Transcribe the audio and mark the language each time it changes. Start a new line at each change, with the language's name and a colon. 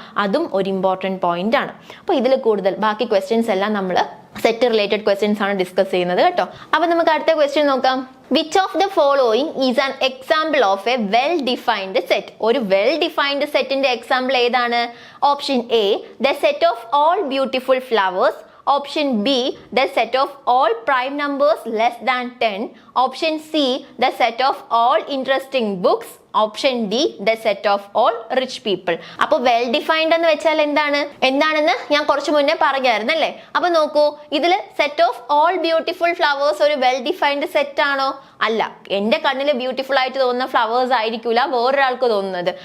Malayalam: അതും ഒരു important point ആണ്. അപ്പൊ ഇതിൽ കൂടുതൽ ബാക്കി ക്വസ്റ്റ്യൻസ് എല്ലാം നമ്മൾ സെറ്റ് റിലേറ്റഡ് ക്വസ്റ്റ്യൻസ് ആണ് ഡിസ്കസ് ചെയ്യുന്നത് കേട്ടോ.
English: അപ്പൊ നമുക്ക് അടുത്ത ക്വസ്റ്റ്യൻ നോക്കാം. Which of the following is an example of a well defined set?
Malayalam: ഒരു വെൽ ഡിഫൈൻഡ് സെറ്റിന്റെ എക്സാമ്പിൾ ഏതാണ്?
English: Option A, the set of all beautiful flowers. Option B, the set of all prime numbers less than 10. Option C, the set of all interesting books. Option D, the set of all rich people.
Malayalam: അപ്പൊ well defined എന്ന് വെച്ചാൽ എന്താണെന്ന് ഞാൻ കുറച്ച് മുന്നേ പറഞ്ഞായിരുന്നു അല്ലേ? അപ്പൊ നോക്കൂ, ഇതിൽ set of all beautiful flowers ഒരു വെൽ ഡിഫൈൻഡ് സെറ്റ് ആണോ? അല്ല. എന്റെ കണ്ണിൽ ബ്യൂട്ടിഫുൾ ആയിട്ട് തോന്നുന്ന ഫ്ലവേഴ്സ് ആയിരിക്കൂല വേറൊരാൾക്ക് തോന്നുന്നത്.